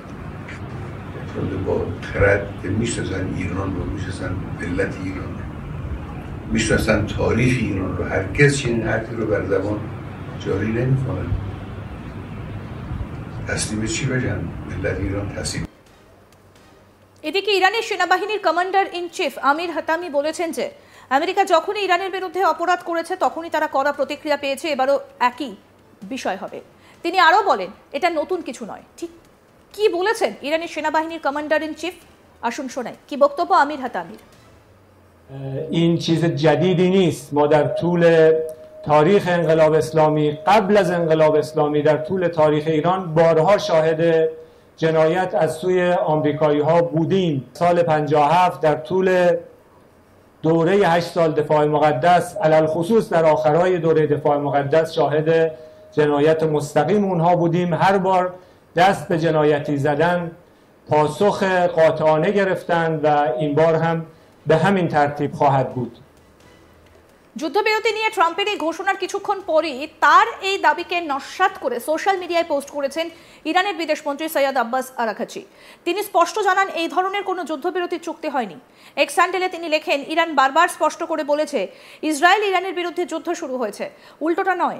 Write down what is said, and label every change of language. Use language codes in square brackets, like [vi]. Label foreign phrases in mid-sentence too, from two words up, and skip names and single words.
[fa] چون با خرد میشناسن ایران رو، میشناسن ملت ایران رو، میشناسن تاریخ ایران رو، هرگز چنین حرفی رو بر زبان جاری نمی‌کنن. تسلیم چی بگن؟ ملت ایران تسلیم। [bn] এদিকে ইরানের সেনাবাহিনীর [en] commander in chief [bn] আমির হাতামি বলেছেন যে আমেরিকা যখনই ইরানের বিরুদ্ধে অপরাধ করেছে তখনই তারা কড়া প্রতিক্রিয়া পেয়েছে, এবারও একই বিষয় হবে। তিনি আরও বলেন, এটা নতুন কিছু নয়। ঠিক কি বলেছেন ইরানের সেনাবাহিনীর [en] commander in chief, [bn] আসুন শোনাই কি বক্তব্য আমির হাতামির। [fa] این چیز جدیدی نیست. ما در طول تاریخ انقلاب اسلامی، قبل از انقلاب اسلامی، در طول تاریخ ایران بارها شاهد جنایت از سوی آمریکایی ها بودیم. سال 57 در طول دوره 8 سال دفاع مقدس، علل خصوص در آخرهای دوره دفاع مقدس، شاهد جنایت مستقیم اونها بودیم. هر بار دست به جنایتی زدن پاسخ قاطعانه گرفتند و این بار هم به همین ترتیب خواهد بود. [bn] যুদ্ধবিরতি নিয়ে ট্রাম্পের এই ঘোষণার কিছুক্ষণ পরেই তার এই দাবিকে নস্যাৎ করে [en] social media [bn] পোস্ট করেছেন ইরানের বিদেশমন্ত্রী সৈয়দ আব্বাস আরাঘচি। তিনি স্পষ্ট জানান, এই ধরনের কোনো যুদ্ধবিরতির চুক্তি হয়নি। এক্স হ্যান্ডেলে তিনি লেখেন, ইরান বারবার স্পষ্ট করে বলেছে ইসরায়েল ইরানের বিরুদ্ধে যুদ্ধ শুরু হয়েছে, উল্টোটা নয়।